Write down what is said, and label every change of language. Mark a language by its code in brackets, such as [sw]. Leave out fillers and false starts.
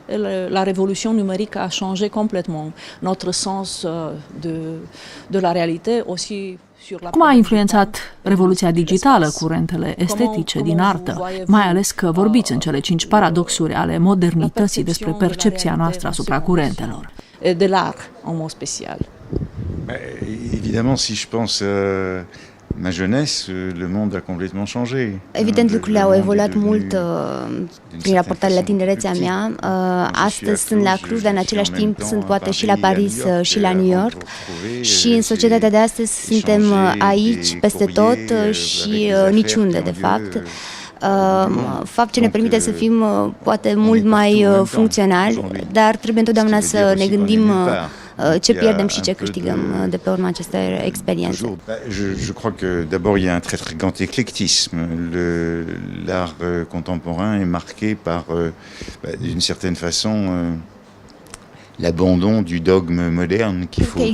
[fr] Et la révolution numérique a changé complètement notre sens de la réalité aussi. [ro] Cum a influențat revoluția digitală curentele estetice din artă, mai ales că vorbiți în cele 5 paradoxuri ale modernității despre percepția noastră asupra curentelor? [fr] De l'art, [ro] en mod special. [fr] Évidemment, si je pense ma jeunesse, le monde a complètement changé. [ro] Evident, lucrurile au evoluat mult prin raportarea la tinerețea mea. Astăzi sunt la Cluj, dar în același timp sunt poate și la Paris și la New York. Și în societatea de astăzi suntem aici, peste tot și niciunde, de fapt. Fapt ce ne permite să fim poate mult mai funcționali, dar trebuie întotdeauna să ne gândim ce pierdem și ce câștigăm de pe urma acestei experiențe. [fr] Je crois que d'abord il y a un très très grand éclectisme. L'art contemporain est marqué par d'une certaine façon l'abandon du dogme moderne qu'il faut.